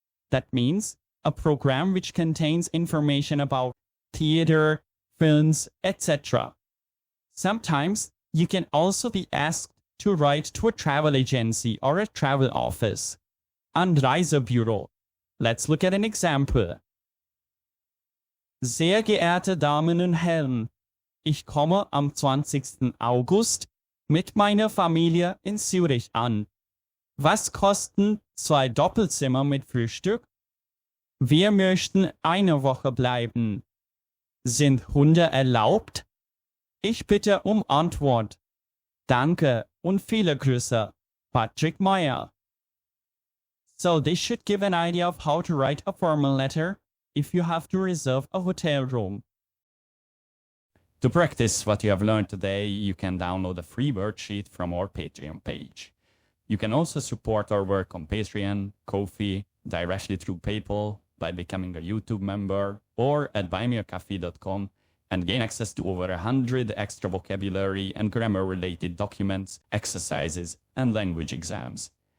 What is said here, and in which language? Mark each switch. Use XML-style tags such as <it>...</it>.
<en>That means a program which contains information about theater, films, etc. Sometimes you can also be asked to write to a travel agency or a travel office.</en> <de>An Reisebüro.</de> <en>Let's look at an example.</en> <de>Sehr geehrte Damen und Herren, ich komme am 20. August mit meiner Familie in Zürich an. Was kosten 2 Doppelzimmer mit Frühstück? Wir möchten eine Woche bleiben. Sind Hunde erlaubt? Ich bitte um Antwort. Danke und viele Grüße, Patrick Meyer.</de> <en>So this should give an idea of how to write a formal letter if you have to reserve a hotel room. To practice what you have learned today, you can download a free worksheet from our Patreon page. You can also support our work on Patreon, Ko-fi, directly through PayPal, by becoming a YouTube member, or at buymeacoffee.com and gain access to over 100 extra vocabulary and grammar-related documents, exercises, and language exams.</en>